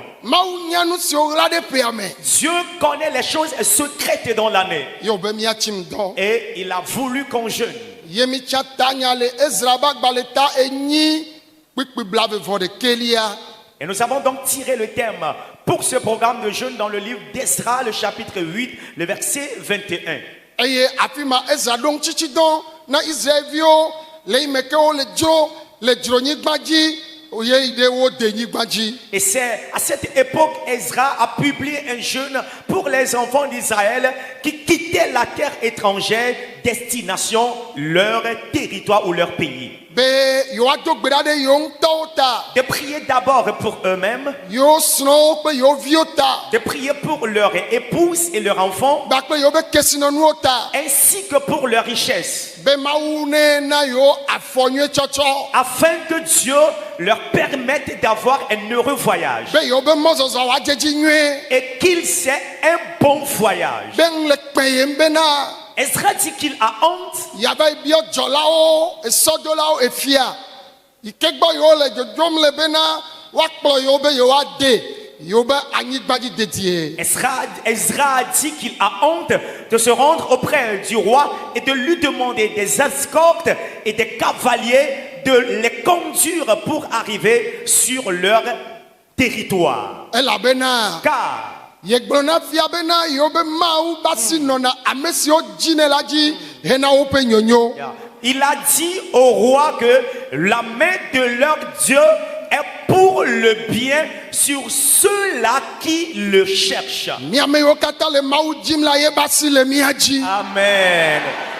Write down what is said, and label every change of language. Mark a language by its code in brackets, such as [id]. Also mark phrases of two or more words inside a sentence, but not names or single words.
[ee] mawu nya nu siwo ɣla ɖe ƒea me [fr] Dieu connaît les choses secrètes dans l'année. [ee] ye wo be miatsim dɔ [fr] Et il a voulu qu'on jeûne. [ee] ye mi tsa tanya le Ezra be agbalẽ ta enyi kpikpi blavevɔ ɖekelia [fr] Et nous avons donc tiré le thème pour ce programme de jeûne dans le livre d'Esdra, le chapitre 8, le verset 21. [ee] eye afi ma Ezra ɖo ŋtitsitsi dɔ na Israelviwo le yi me ke wo le dzronyigba dzi ye yi ɖe wo denyigba dzi [fr] Et c'est à cette époque Ezra a publié un jeûne pour les enfants d'Israël qui quittaient la terre étrangère, destination leur territoire ou leur pays. [ee] be yewoado gbe ɖa ɖe yewo ŋutɔwo ta [fr] De prier d'abord pour eux-mêmes, [ee] yewo srɔ̃wo kple yewo viwo ta [fr] de prier pour leurs épouses et leurs enfants, [ee] kpakple yewo be kesinɔnuwo ta [fr] ainsi que pour leurs richesses, [ee] be mawu ne na yewo afɔ nyuie tsɔtsɔ [fr] afin que Dieu leur permette d'avoir un heureux voyage [ee] be yewo be mɔzɔzɔ woadze dzi nyuie [fr] et qu'ils aient un bon voyage. [ee] be ŋu le kpẽ yem bena [fr] Ezra dit qu'il a honte [ee] yava biɔ dzɔlawo esɔdolawo efia yi ke gbɔ yewo le dzodzom le bena woakplɔ yewo be yewoade yewo be anyigba dzi dedie [fr] Ezra a dit qu'il a honte de se rendre auprès du roi et de lui demander des escortes et des cavaliers de les conduire pour arriver sur leur territoire. [ee] elabena [fr] Car [ee] yegblɔ na fia bena yewo be mawu basi nɔna ame siwo dzine la dzi hena woƒe nyonyo [fr] il a dit au roi que la main de leur Dieu est pour le bien sur ceux-là qui le cherchent. [ee] mi ame yiwo katã le mawu dzim la ye basi le mia dzi Amen.